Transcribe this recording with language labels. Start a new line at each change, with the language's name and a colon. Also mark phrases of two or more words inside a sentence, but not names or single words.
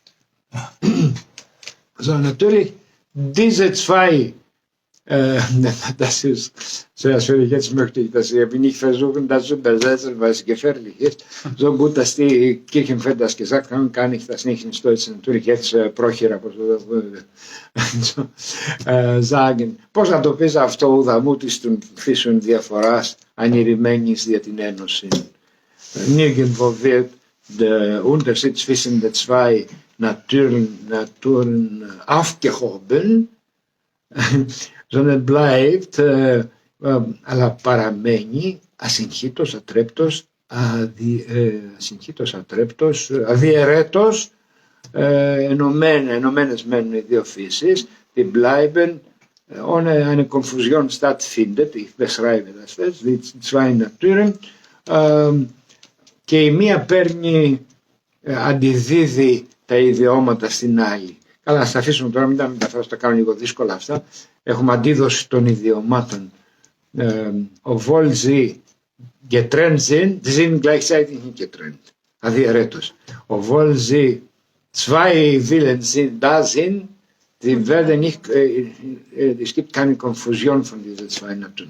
German: Also natürlich, diese zwei, das ist sehr schwierig, jetzt möchte ich das nicht versuchen, das zu übersetzen, weil es gefährlich ist. So gut, dass die Kirchenväter das gesagt haben, kann ich das nicht in Deutsch natürlich jetzt
Greek: πρόχειρα, όπως το
German: sagen.
Greek: Πώς να το πεις αυτό, ουδαμού της των φύσεων διαφοράς, ανηρημένης δια την ένωση.
German: Nirgendwo wird der Unterschied zwischen den zwei Naturen aufgehoben, sondern bleibt,
Greek: αλλά παραμένει ασυγχύτως, ατρέπτος, αδιαιρέτως, ενωμένες μένουν οι δύο φύσεις,
German: die bleiben ohne eine Konfusion stattfindet, ich beschreibe das jetzt, die zwei Naturen,
Greek: και η μία παίρνει, αντιδίδει τα ιδιώματα στην άλλη. Καλά, να τα αφήσουμε τώρα, μην τα μεταφράσω, τα κάνω λίγο δύσκολα αυτά. Έχουμε αντίδοση των ιδιωμάτων.
German: Obwohl sie getrennt sind, sie sind gleichzeitig nicht getrennt, αδιαιρέτως. Obwohl sie zwei Willen da sind, sie werden nicht, es gibt keine Konfusion von diesen zwei Naturen.